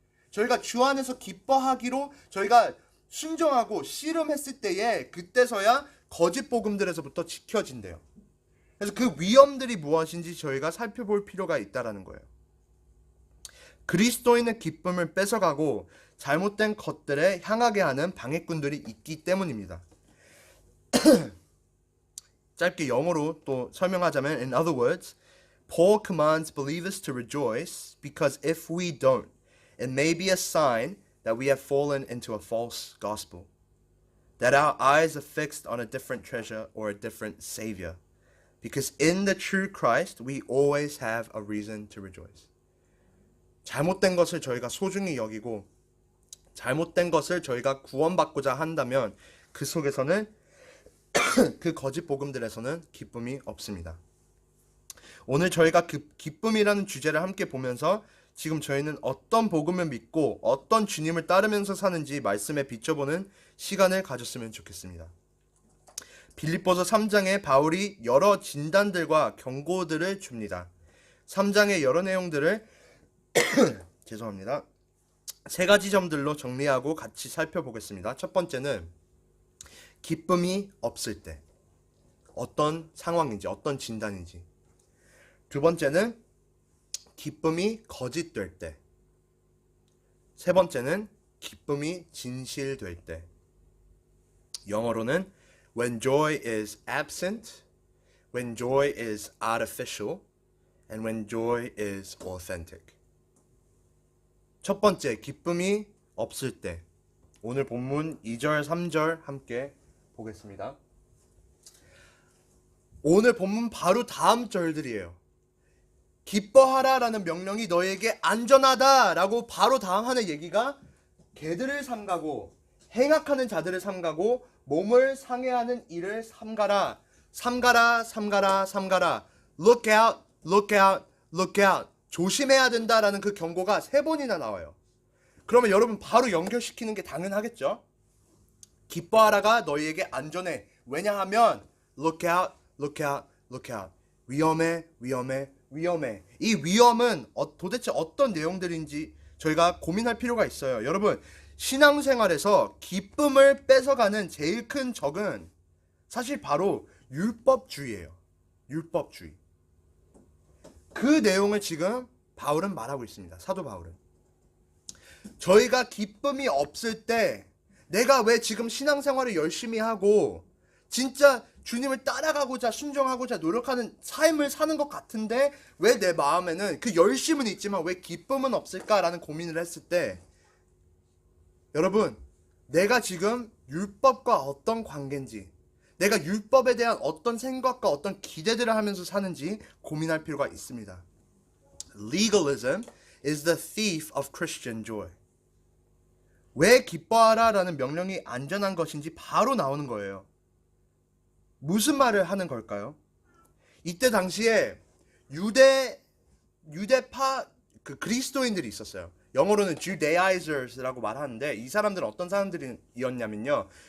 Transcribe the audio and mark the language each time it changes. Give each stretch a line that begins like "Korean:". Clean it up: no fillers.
Korean: 저희가 주 안에서 기뻐하기로 저희가 순종하고 씨름했을 때에 그때서야 거짓 복음들에서부터 지켜진대요. 그래서 그 위험들이 무엇인지 저희가 살펴볼 필요가 있다는 거예요. 그리스도인의 기쁨을 뺏어가고 잘못된 것들에 향하게 하는 방해꾼들이 있기 때문입니다. 짧게 영어로 또 설명하자면
English: In other words, Paul commands believers to rejoice because if we don't, it may be a sign that we have fallen into a false gospel, that our eyes are fixed on a different treasure or a different savior. Because in the true Christ, we always have a reason to rejoice.
Korean: 잘못된 것을 저희가 소중히 여기고 잘못된 것을 저희가 구원받고자 한다면 그 속에서는 그 거짓 복음들에서는 기쁨이 없습니다. 오늘 저희가 그 기쁨이라는 주제를 함께 보면서 지금 저희는 어떤 복음을 믿고 어떤 주님을 따르면서 사는지 말씀에 비춰보는 시간을 가졌으면 좋겠습니다. 빌립보서 3장에 바울이 여러 진단들과 경고들을 줍니다. 3장의 여러 내용들을 죄송합니다. 3가지 점들로 정리하고 같이 살펴보겠습니다. 첫 번째는 기쁨이 없을 때 어떤 상황인지 어떤 진단인지. 두 번째는 기쁨이 거짓될 때 세 번째는 기쁨이 진실될 때. 영어로는
English: when joy is absent, when joy is artificial, and when joy is authentic.
Korean: 첫 번째, 기쁨이 없을 때. 오늘 본문 2절, 3절 함께 보겠습니다. 오늘 본문 바로 다음 절들이에요. 기뻐하라라는 명령이 너에게 안전하다라고 바로 다음 하는 얘기가 개들을 삼가고 행악하는 자들을 삼가고 몸을 상해하는 일을 삼가라. 삼가라, 삼가라, 삼가라.
English: Look out, look out, look out.
Korean: 조심해야 된다라는 그 경고가 3번이나 나와요. 그러면 여러분 바로 연결시키는 게 당연하겠죠? 기뻐하라가 너희에게 안전해. 왜냐하면
English: look out, look out, look out.
Korean: 위험해, 위험해, 위험해. 이 위험은 도대체 어떤 내용들인지 저희가 고민할 필요가 있어요. 여러분, 신앙생활에서 기쁨을 뺏어가는 제일 큰 적은 사실 바로 율법주의예요. 율법주의. 그 내용을 지금 바울은 말하고 있습니다. 사도 바울은. 저희가 기쁨이 없을 때 내가 왜 지금 신앙생활을 열심히 하고 진짜 주님을 따라가고자 순종하고자 노력하는 삶을 사는 것 같은데 왜 내 마음에는 그 열심은 있지만 왜 기쁨은 없을까라는 고민을 했을 때 여러분, 내가 지금 율법과 어떤 관계인지, 내가 율법에 대한 어떤 생각과 어떤 기대들을 하면서 사는지 고민할 필요가 있습니다.
English: Legalism is the thief of Christian joy.
Korean: 왜 기뻐하라라는 명령이 안전한 것인지 바로 나오는 거예요. 무슨 말을 하는 걸까요? 이때 당시에 유대파 그 그리스도인들이 있었어요. 영어로는 Judaizers라고 말하는데 이 사람들은 어떤 사람들이었냐면요.